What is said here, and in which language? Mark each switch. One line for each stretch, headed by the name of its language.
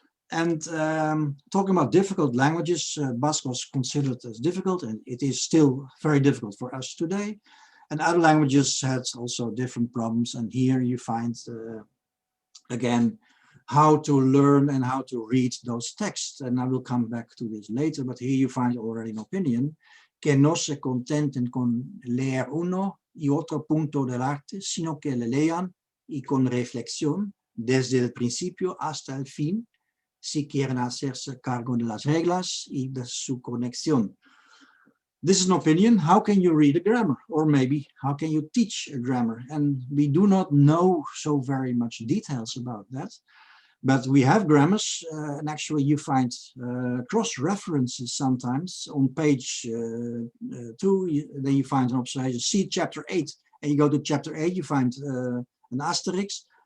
English: And talking about difficult languages, Basque was considered as difficult, and it is still very difficult for us today. And other languages had also different problems, and here you find again how to learn and how to read those texts. And I will come back to this later, but here you find already
Spanish: an opinion, que no se contenten con leer uno y otro punto del arte, sino que le lean y con reflexión desde el principio hasta el fin, si quieren hacerse cargo de las reglas y de su conexión.
English: This is an opinion. How can you read a grammar? Or maybe how can you teach a grammar? And we do not know so very much details about that. But we have grammars, and actually you find cross-references sometimes on page 2, then you find an observation, see chapter 8, and you go to chapter 8, you find an asterisk.